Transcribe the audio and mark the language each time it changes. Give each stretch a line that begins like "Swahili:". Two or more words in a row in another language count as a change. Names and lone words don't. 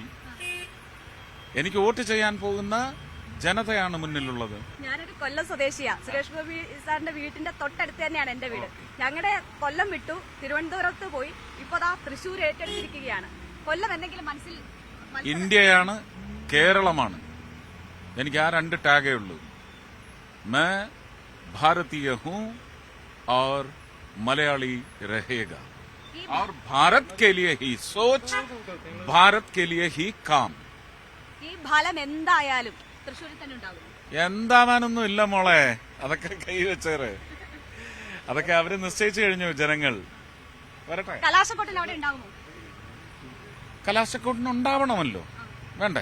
Malayalam: എനിക്ക് വോട്ട് ചെയ്യാൻ പോകുന്ന ജനതയാണ് മുന്നിലുള്ളത്. ഞാനൊരു കൊല്ലം സ്വദേശിയാ. സുരേഷ് ഗോപി സാറിന്റെ വീട്ടിന്റെ തൊട്ടടുത്ത് തന്നെയാണ് എന്റെ വീട്. ഞങ്ങളുടെ കൊല്ലം വിട്ടു തിരുവനന്തപുരത്ത് പോയി, ഇപ്പൊ തൃശ്ശൂർ ഏറ്റെടുത്തിരിക്കുകയാണ്. കൊല്ലം എന്തെങ്കിലും മനസ്സിൽ? ഇന്ത്യയാണ്, കേരളമാണ്. എനിക്ക് ആ 2 ടാഗേ ഉള്ളൂ.
Hindi: मैं भारतीय हूँ और मलयाली रहेगा और भारत के लिए ही सोच, भारत के लिए ही काम.
Malayalam: ഈ ഫലം എന്തായാലും തൃശ്ശൂരിൽ തന്നെ ഉണ്ടാകും. എന്താവാനൊന്നും ഇല്ല മോളെ, അതൊക്കെ കൈവച്ചേറ്. അതൊക്കെ അവര് നിശ്ചയിച്ചു കഴിഞ്ഞു ജനങ്ങൾ. വരട്ടെ. കലാശക്കൊട്ടിന് അവിടെ ഉണ്ടാകുമോ? കലാശക്കൊട്ടിന് ഉണ്ടാവണമല്ലോ, വേണ്ടേ?